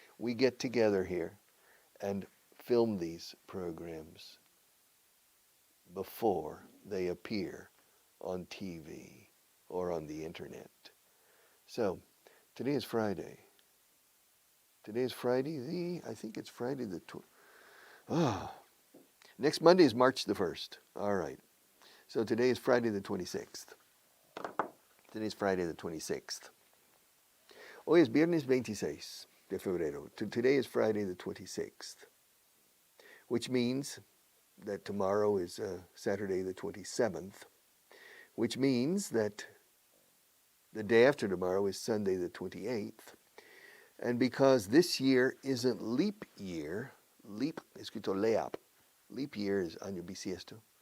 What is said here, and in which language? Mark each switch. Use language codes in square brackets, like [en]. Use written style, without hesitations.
[en] We get together here and film these programs before they appear on TV or on the internet. So, today is Friday. Today is Friday I think it's Friday the next Monday is March the 1st. All right. So today is Friday the 26th. Today is Friday the 26th. [es] Hoy es viernes 26 de febrero. [en] Today is Friday the 26th, which means that tomorrow is Saturday the 27th, which means that the day after tomorrow is Sunday the 28th. And because this year isn't leap year, leap, escrito leap, leap year is [es] año bisiesto.